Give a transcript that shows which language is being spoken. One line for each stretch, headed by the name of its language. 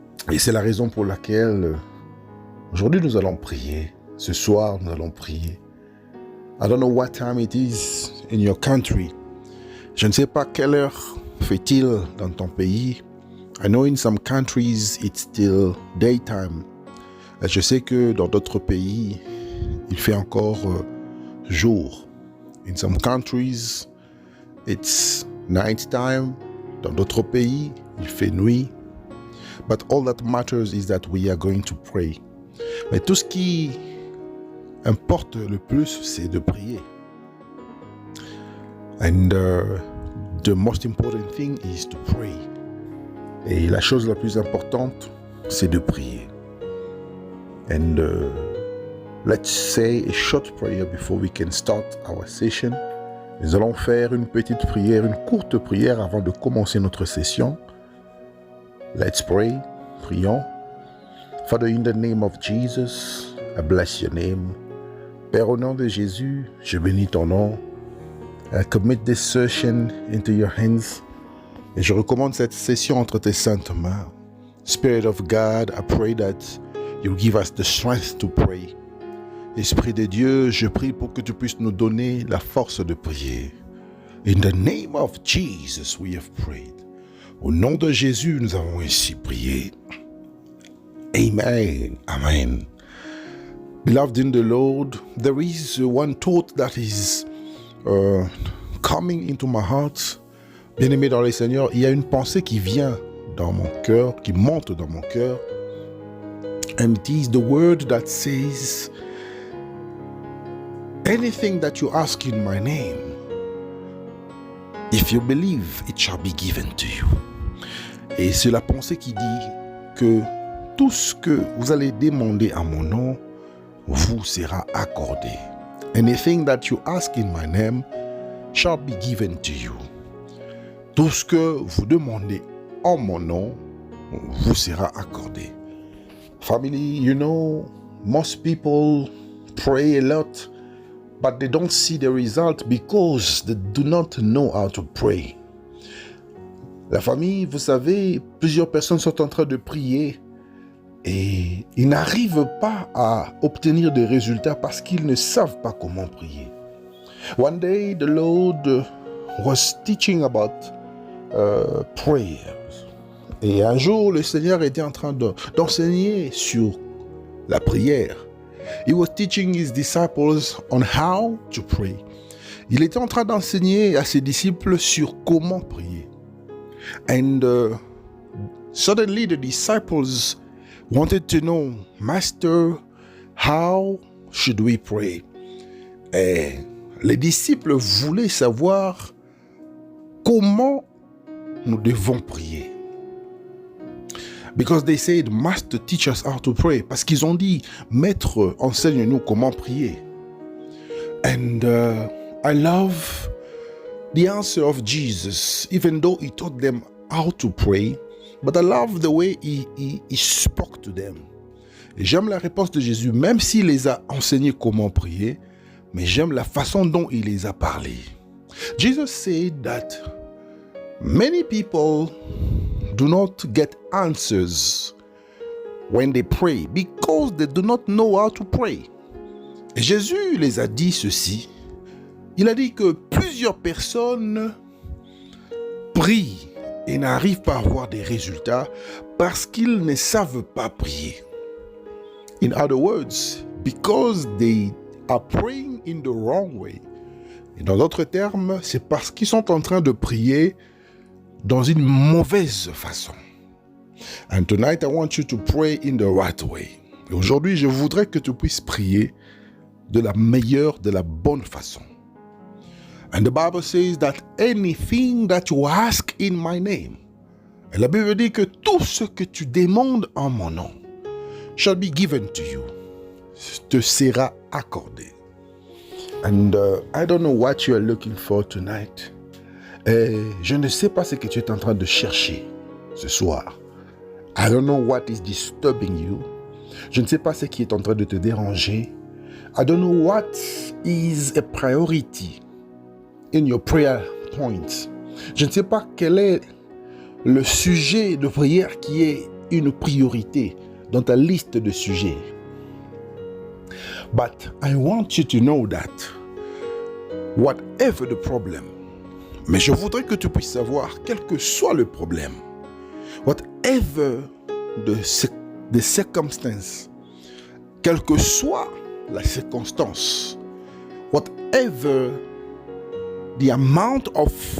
French: Et c'est la raison pour laquelle aujourd'hui nous allons prier. Ce soir, nous allons prier.
English: I don't know what time it is in your country.
French: Je ne sais pas quelle heure fait-il dans ton pays.
English: I know in some countries it's still daytime.
French: Je sais que dans d'autres pays, il fait encore jour.
English: In some countries, it's night time.
French: Dans d'autres pays, il fait nuit.
English: But all that matters is that we are going to pray.
French: Mais tout ce qui importe le plus, c'est de prier.
English: And the most important thing is to pray.
French: Et la chose la plus importante, c'est de prier.
English: And let's say a short prayer before we can start our session.
French: Nous allons faire une petite prière, une courte prière avant de commencer notre session.
English: Let's pray.
French: Prions.
English: Father, in the name of Jesus, I bless your name.
French: Père, au nom de Jésus, je bénis ton nom.
English: I commit this session into your hands.
French: Et je recommande cette session entre tes saintes mains.
English: Spirit of God, I pray that you give us the strength to pray.
French: Esprit de Dieu, je prie pour que tu puisses nous donner la force de prier.
English: In the name of Jesus, we have prayed.
French: Au nom de Jésus, nous avons ainsi prié. Amen. Amen.
English: Beloved in the Lord, there is one thought that is coming into my heart.
French: Bien-aimé dans le Seigneur, il y a une pensée qui vient dans mon cœur, qui monte dans mon cœur.
English: And it is the word that says, anything that you ask in my name, if you believe, it shall be given to you.
French: Et c'est la pensée qui dit que tout ce que vous allez demander à mon nom vous sera accordé.
English: Anything that you ask in my name shall be given to you.
French: Tout ce que vous demandez en mon nom vous sera accordé.
English: Family, you know, most people pray a lot, but they don't see the result because they do not know how to pray.
French: La famille, vous savez, plusieurs personnes sont en train de prier et ils n'arrivent pas à obtenir des résultats parce qu'ils ne savent pas comment prier.
English: One day, the Lord was teaching about prayers.
French: Et un jour, le Seigneur était en train d'enseigner sur la prière.
English: He was teaching his disciples on how to pray.
French: Il était en train d'enseigner à ses disciples sur comment prier.
English: And suddenly the disciples wanted to know, Master, how should we pray?
French: Et les disciples voulaient savoir comment nous devons prier.
English: Because they said, Master, teach us how to pray.
French: Parce qu'ils ont dit, Maître, enseigne-nous comment prier.
English: And I love the answer of Jesus, even though he taught them how to pray, but I love the way he spoke to them.
French: Et j'aime la réponse de Jésus, même s'il les a enseignés comment prier, mais j'aime la façon dont il les a parlé.
English: Jesus said that many people do not get answers when they pray because they do not know how to pray.
French: Et Jésus les a dit ceci. Il a dit que plusieurs personnes prient et n'arrivent pas à avoir des résultats parce qu'ils ne savent pas prier.
English: In other words, because they are praying in the wrong way.
French: Et dans d'autres termes, c'est parce qu'ils sont en train de prier dans une mauvaise façon.
English: And tonight I want you to pray in the right way.
French: Et aujourd'hui, je voudrais que tu puisses prier de la meilleure, de la bonne façon.
English: And the Bible says that anything that you ask in my name.
French: Et la Bible dit que tout ce que tu demandes en mon nom
English: shall be given to you.
French: Te sera accordé.
English: And I don't know what you are looking for tonight.
French: Et je ne sais pas ce que tu es en train de chercher ce soir.
English: I don't know what is disturbing you.
French: Je ne sais pas ce qui est en train de te déranger.
English: I don't know what is a priority in your prayer points.
French: Je ne sais pas quel est le sujet de prière qui est une priorité dans ta liste de sujets.
English: But I want you to know that whatever the problem,
French: mais je voudrais que tu puisses savoir, quel que soit le problème,
English: whatever the circumstance,
French: quelle que soit la circonstance,
English: whatever the amount of